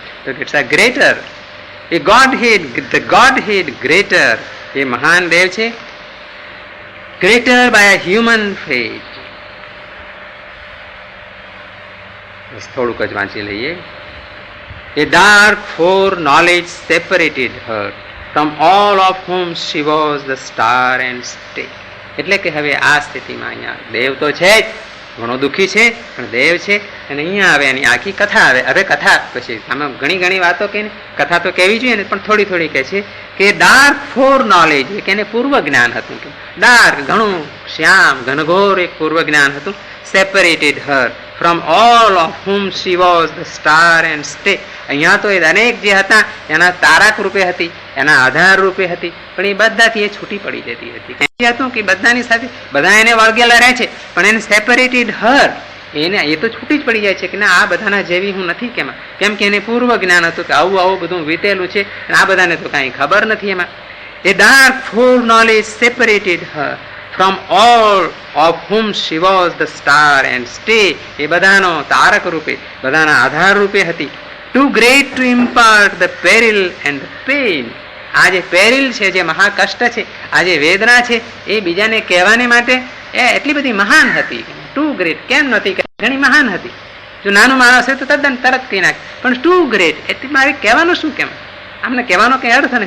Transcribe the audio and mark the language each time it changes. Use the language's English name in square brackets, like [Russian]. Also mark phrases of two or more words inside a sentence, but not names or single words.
[English] તો it's a greater, a god head, the god head greater, [Gujarati] એ મહાન દેવ છે, [English] greater by a human fate. [Gujarati] થોડુંક જ વાંચી લઈએ. [English] A dark foreknowledge separated her from all of whom she was the star and stay. [Gujarati] એટલે કે હવે આ સ્થિતિમાં અહીંયા દેવ તો છે જ, ઘણો દુઃખી છે, પણ દેવ છે, અને અહીંયા આવે એની આખી કથા આવે. હવે કથા પછી આમાં ઘણી વાતો કે કથા તો કહેવી જોઈએ ને, પણ થોડી કહે છે કે [English] dark foreknowledge, [Gujarati] કે એને પૂર્વ જ્ઞાન હતું. ડાર્ક ઘણું શ્યામ ઘનઘોર એક પૂર્વ જ્ઞાન હતું. [English] separated her from all of whom she was the star and stay. [Gujarati] અહીંયા તો એ અનેક જે હતા એના તારક રૂપે હતી, એના આધાર રૂપે હતી, પણ એ બધાથી એ છૂટી પડી જતી હતી. હતું કે બધાની સાથે બધા એને વળગેલા રહે છે, પણ એને [English] separated her, [Gujarati] એને એ તો છૂટી જ પડી જાય છે કે ના આ બધાના જેવી હું નથી કેમાં, કેમ કે એને પૂર્વ જ્ઞાન હતું કે આવું આવું બધું વીતેલું છે, આ બધાને તો કાંઈ ખબર નથી એમાં. [English] એ dark foreknowledge separated her from all of whom she was the star and stay. [Gujarati] એ બધાનો તારક રૂપે, બધાના આધાર રૂપે હતી. [English] Too great to impart the peril and the pain. [Gujarati] આ જે પેરિલ છે, જે મહાકષ્ટ છે, આ જે વેદના છે, એ બીજાને કહેવાને માટે એ એટલી બધી મહાન હતી. [English] too great [Gujarati] કેમ નહોતી, ઘણી મહાન હતી. જો નાનું માણસ હોય તો તદ્દન તરત કહી નાખે, પણ [English] too great [Gujarati] એટલે મારે કહેવાનું શું કેમ, આમને કહેવાનો કંઈ અર્થ નથી.